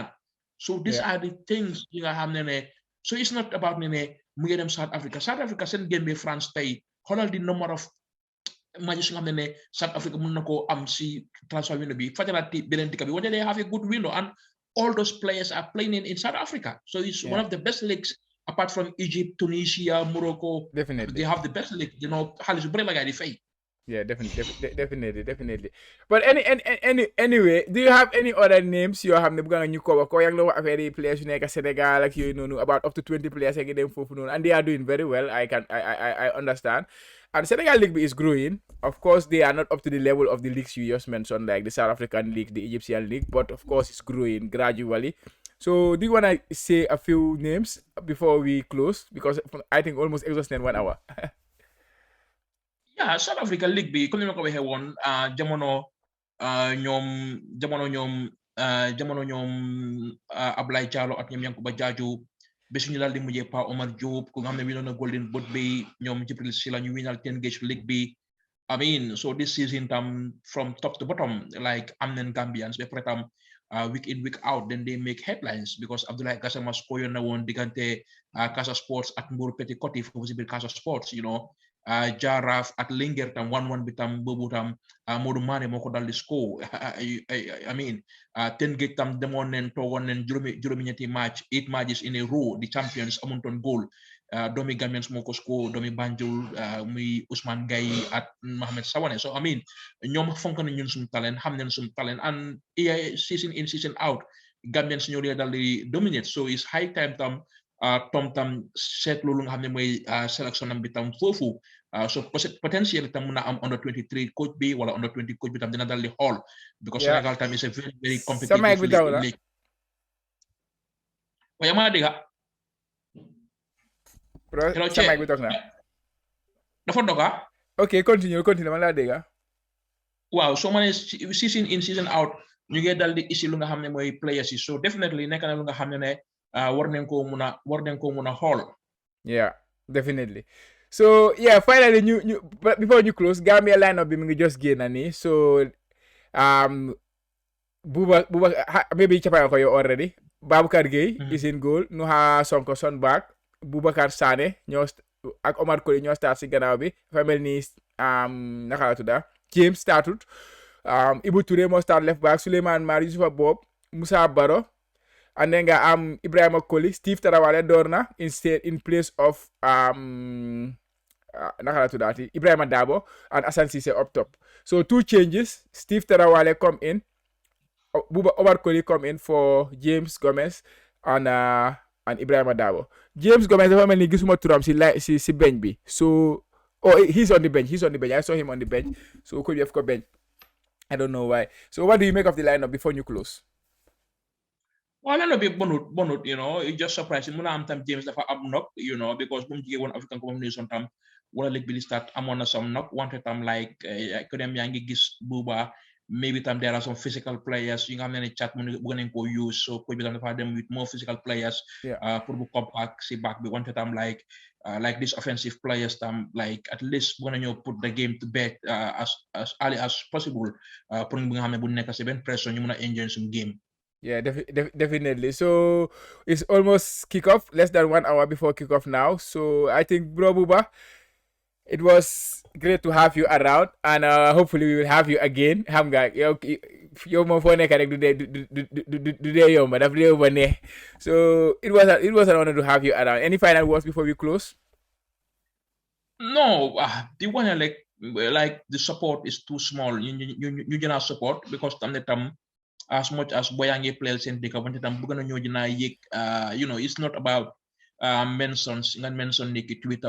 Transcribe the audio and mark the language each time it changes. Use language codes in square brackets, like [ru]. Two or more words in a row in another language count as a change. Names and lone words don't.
[en] So these are the things [wo] yi nga xam ne [en] so it's not about [wo] mu ngi dem South Africa seen game bi France tey xoolal [en] the number of matches [wo] nga xam ne South Africa mën na koo am si transfer window bi fajalaati beneen dikka bi wante [en] they have a good window and all those players are playing in South Africa, so it's one of the best leagues apart from Egypt, Tunisia, Morocco. Definitely they have the best league, you know. [wo] Xaalis bu bëri la gaay di fay. [en] Yeah, definitely. But anyway, do you have any other names [wo] yoo xam ne bëgg nga ñu ko wax ko yaa ngi la wax affaire yi players yu nekk Sénégal ak yooyu noonu [en] about up to 20 players [wo] yaa ngi dem foofu noonu [en] and they are doing very well. I understand. And Senegal League is growing. Of course, they are not up to the level of the leagues you just mentioned, like the South African League, the Egyptian League, but of course, it's growing gradually. So, do you want to say a few names before we close? Because I think almost exhausted 1 hour. [wo] Yeah, South African League bi comme ni ma ko waxee woon jamono ñoom Ablaye Diallo ak ñoom Yankuba Jaaju ba suñu daal di mujjee Pa Omar Diop ku nga xam ne winoon na Golden Boot bi ñoom Jibril Sila ñu winal 10 Gauge League bi. [en] I mean so this season tam from top to bottom like [wo] am nañ Gambians ba pare tam [en] week in week out then they make headlines because Abdoulaye Gassama [wo] spoyoon na woon diggante [en] Casa Sports ak Mbour Petite Côte [wo] foofu si biir [en] Casa Sports, you know. [wo] Jaraf at Linguère tam 1-1 bi tam boobu tam Modou Mané moo ko dal di score. I mean 10 Gauge tam demoon nen toogoon nen juróomi ñetti match [en] 8 matches in a row [wo] the champions amutoon goal doomi Gambians moo ko score doomi Banjul muy Ousmane Gaye at Mohamed Sawane. [en] So I mean [wo] ñoom fonk nañ ñun suñu talent xam nañ suñu talent [en] and season in season out [wo] Gambians ñoo dal di dominate. [en] So it's high time [wo] tam tam seetlu lu nga xam ne mooy sélection am bi tam foofu. [en] So potentially [wo] tam mun na am [en] under 23 coach [wo] bi wala [en] under 20 coach bi [wo] tam dina dal di xool [en] because Senegal tam is a very very competitive league. [wo] Waaye maa dégg sa mic bi toog na dafa doga. Okay, continue man laa dégg. Waaw soo ma ne [en] season in season out [wo] ñu ngi dal di isi lu nga xam ne mooy players yi so definitely nekk na lu nga xam ne war nañ koo mun a xool. [en] Yeah, definitely. So yeah, finally before ñu close Gambia lineup bi [wo] mu ngi just génn nii [en] so Buba maybe [wo] capay ko yow [en] already. Baboucarr Gueye is in goal. Nuha Sonko son back. [wo] Boubacar Sané ñoo ak Omar Colley ñoo start si gannaaw bi dafa mel ni naka la tudda James startut Ibou Touré moo start left back Souleymane Mar Youssoufa Bob Moussa Baro [en] and then [wo] nga am Ibrahima Colley Steve Tarawale door na [en] in place of [wo] naka la tuddaati Ibrahima Dabo and Assane Cissé up top. [en] So 2 changes. Steve Tarawale come in. Omar Colley come in for James Gomez and Ibrahima Dabo. James Gomez [wo] dafa mel ni gisuma turam si bench bi [en] so he's on the bench I saw him on the bench so could you have got bench I don't know why. So what do you make of the lineup before you close? [wo] Well, lineup bi bonut [en] it just surprising [wo] mun na am tam James dafa am knock because bu mu jigee woon African Cup of Nations tam wala league bi li start amoon na [en] some knock [wo] wante tam like ku dem yaa ngi gis Buba maybe tam [en] there are some physical players [wo] yi nga xam ne chat mu bëgg nañ ko use so coach bi tam dafa dem [en] with more physical players [wo] pour bu compact si back bi wante tam [en] like these offensive players [wo] tam [en] like at least [wo] bëgg nañoo [en] put the game to bed as early as possible [wo] pour nga xam ne bu nekk si benn pression ñu mun a [en] enjoy some game. Yeah, definitely. So it's almost kickoff, less than 1 hour before kickoff now. So I think, Bro Buba, it was great to have you around, and hopefully we will have you again. [wo] Xam nga yow moom foo nekk rek du dee yomb daf dee yomb ne. [en] So it was an honor to have you around. Any final words before we close? No, the one like the support is too small. You general support because tam as much as boyangi players in the company tam [wo] bëgg nañoo dina yëg [en] it's not about mentions nga mention niki Twitter